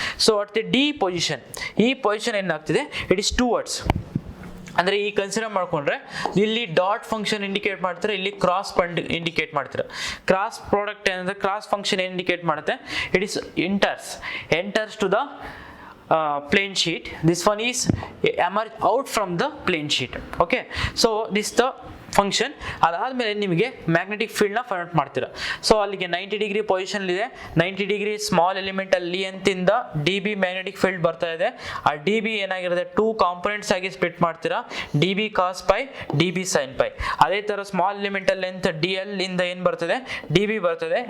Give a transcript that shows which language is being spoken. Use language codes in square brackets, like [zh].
[en] so at the D position, [kn] ಈ position ಏನಾಗ್ತಿದೆ, [en] It is towards. [kn] ಅಂದರೆ ಈ ಕನ್ಸಿಡರ್ ಮಾಡ್ಕೊಂಡ್ರೆ ಇಲ್ಲಿ ಡಾಟ್ ಫಂಕ್ಷನ್ ಇಂಡಿಕೇಟ್ ಮಾಡ್ತಾರೆ, ಇಲ್ಲಿ ಕ್ರಾಸ್ ಇಂಡಿಕೇಟ್ ಮಾಡ್ತಾರೆ. ಕ್ರಾಸ್ ಪ್ರಾಡಕ್ಟ್ ಏನಂದ್ರೆ ಕ್ರಾಸ್ ಫಂಕ್ಷನ್ ಏನು ಇಂಡಿಕೇಟ್ ಮಾಡುತ್ತೆ, [en] It is enters to the plane sheet. This one is emerge out from the plane sheet. Okay, so this the function. [kn] ಅದಾದಮೇಲೆ ನಿಮಗೆ magnetic ಫೀಲ್ಡ್ನ find out ಮಾಡ್ತೀರಾ. So ಅಲ್ಲಿಗೆ 90 degree position ಇದೆ, 90 degree small ಎಲಿಮೆಂಟಲ್ಲಿ ಅಂತಿಂದ D B magnetic field ಬರ್ತಾ ಇದೆ. ಆ D B ಏನಾಗಿರುತ್ತೆ, 2 components ಆಗಿ ಸ್ಪ್ಲಿಟ್ ಮಾಡ್ತೀರಾ, ಡಿ ಬಿ ಕಾಸ್ pi, D B sign pi. ಅದೇ ಥರ small elemental length D L ಇಂದ ಏನು ಬರ್ತದೆ, ಡಿ ಬಿ ಬರ್ತದೆ.